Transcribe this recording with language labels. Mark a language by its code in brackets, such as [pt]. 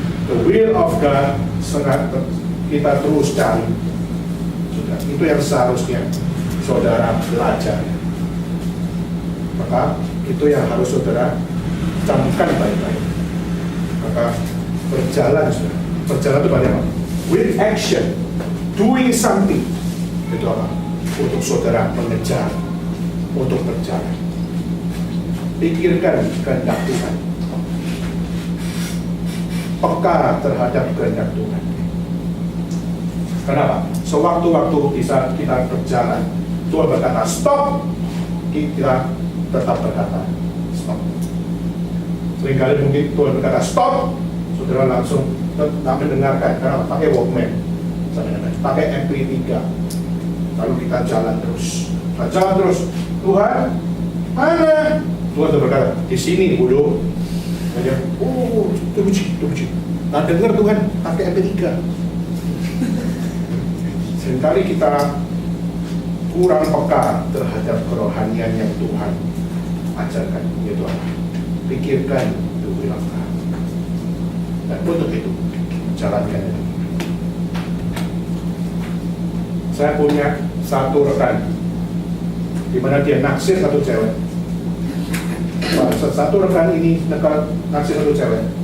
[en] The will of God [id] kita terus cari. Sudah, itu yang seharusnya saudara belajar. Maka itu yang harus saudara camkan baik-baik. Maka berjalan, saudara. Berjalan itu pada apa? [en] With action, doing something. [id] Itu apa? Untuk saudara mengejar, untuk berjalan. Pikirkan kehendak Tuhan, peka terhadap kehendak Tuhan. Kenapa? Sewaktu-waktu bisa kita berjalan, Tuhan berkata stop, kita tetap berkata stop. Seringkali mungkin Tuhan berkata stop, saudara langsung tak mendengarkan karena pakai Walkman, pakai MP3, lalu kita jalan terus. Tuhan, mana? Tuhan berkata, di sini bodoh. Aja, tunggu. Nah, dengar Tuhan pakai MP3. Seringkali kita kurang peka terhadap kerohanian yang Tuhan ajarkan, yaitu apa? Pikirkan [en] the will of God. [id] Dan untuk itu, jalankan itu. Saya punya satu rekan, di mana dia naksir satu cewek. Satu rekan ini naksir satu cewek.